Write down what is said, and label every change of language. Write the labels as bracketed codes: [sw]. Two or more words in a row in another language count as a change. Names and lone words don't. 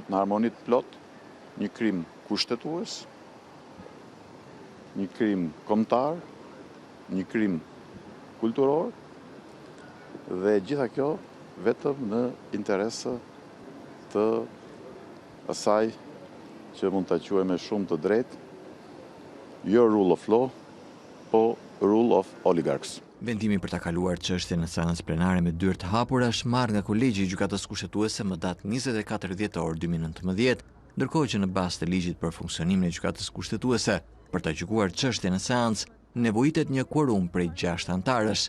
[sq] në harmoni të plot një krim kushtetues, një krim kombëtar, një krim kulturor dhe gjitha kjo vetëm në interes të asaj që mund ta quajmë shumë të drejtë, jo [en] rule of law, [sq] po [en] rule of oligarchs. [sq] Vendimi për ta kaluar çështjen në seancë plenare me dyert të hapura është marrë nga Kolegji i Gjykatës Kushtetuese më datë 24 dhjetor 2019, ndërkohë që në bazë të ligjit për funksionimin e gjykatës kushtetuese, për ta gjykuar çështjen në seancë, nevojitet një quorum prej 6 anëtarësh.